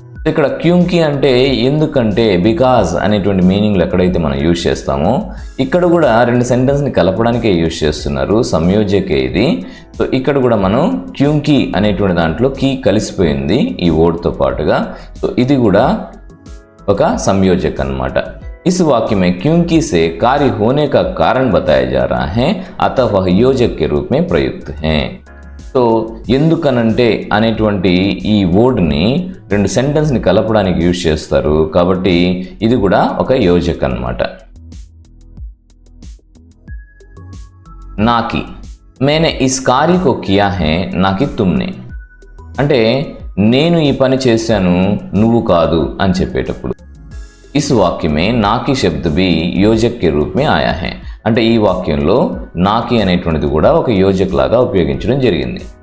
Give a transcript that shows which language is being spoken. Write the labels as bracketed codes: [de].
[te] ఇక్కడ క్యూంకి అంటే ఎందుకంటే, బికాజ్ అనేటువంటి మీనింగ్లు ఎక్కడైతే మనం యూజ్ చేస్తామో ఇక్కడ కూడా రెండు సెంటెన్స్ని కలపడానికే యూజ్ చేస్తున్నారు. సంయోజకే ఇది. సో ఇక్కడ కూడా మనం క్యూంకి అనేటువంటి దాంట్లో కీ కలిసిపోయింది ఈ వర్డ్తో పాటుగా. సో ఇది కూడా ఒక సంయోజక్ అన్నమాట. [hi] इस वाक्य में क्योंकि से कार्य होने का कारण बताया जा रहा है, अतः वह योजक के रूप में प्रयुक्त है. [te] సో ఎందుకనంటే అనేటువంటి ఈ వర్డ్ని రెండు సెంటెన్స్ని కలపడానికి యూజ్ చేస్తారు, కాబట్టి ఇది కూడా ఒక యోజక అన్నమాట. [hi] నాకి मैंने इस कार्य को किया है ना कि तुमने, [te] అంటే నేను ఈ పని చేశాను నువ్వు కాదు అని చెప్పేటప్పుడు [hi] इस वाक्य में नाकी शब्द भी योजक के रूप में आया है, [te] అంటే ఈ వాక్యంలో నాకి అనేటువంటిది కూడా ఒక యోజక్ లాగా ఉపయోగించడం జరిగింది.